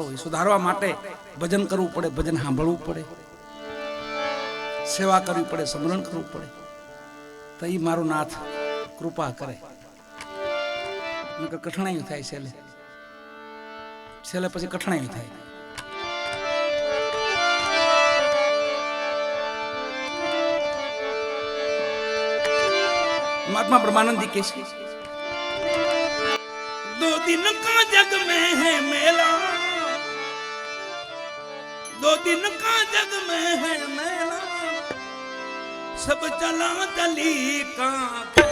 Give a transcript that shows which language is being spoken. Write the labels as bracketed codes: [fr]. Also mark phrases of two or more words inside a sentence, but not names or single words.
[gu] એ સુધારવા માટે ભજન કરવું પડે, ભજન સાંભળવું પડે, સેવા કરવી પડે, સમરણ કરવું પડે. તો એ મારો નાથ કૃપા કરે. કઠણાઈ થાય છેલ્લે, છેલ્લે પછી કઠણાઈ થાય. [hi] महात्मा ब्रह्मानंद जी कैसे 2 दिन का जग में है मेला, 2 दिन का जग में है मेला, सब चला चली का